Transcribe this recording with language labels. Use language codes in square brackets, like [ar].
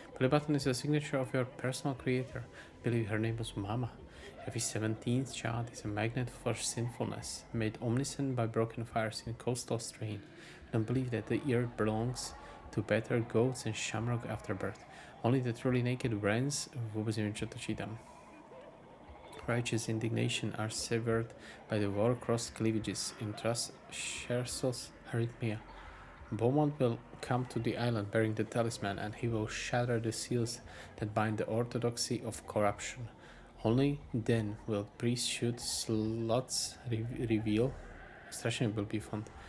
[en] Belly button is a signature of your personal creator. Believe her name was Mama. Every 17th child is a magnet for sinfulness, made omniscient by broken fires in coastal strain. Don't believe that the earth belongs to better goats and shamrock after birth. Only the truly naked brains, [sk] vôbec neviem, čo to čítam. [en] Righteous indignation are severed by the war-crossed cleavages in Scherzel's arrhythmia. Beaumont will come to the island bearing the talisman, and he will shatter the seals that bind the orthodoxy of corruption. Only then will priesthood slots reveal. Strašne will be fun.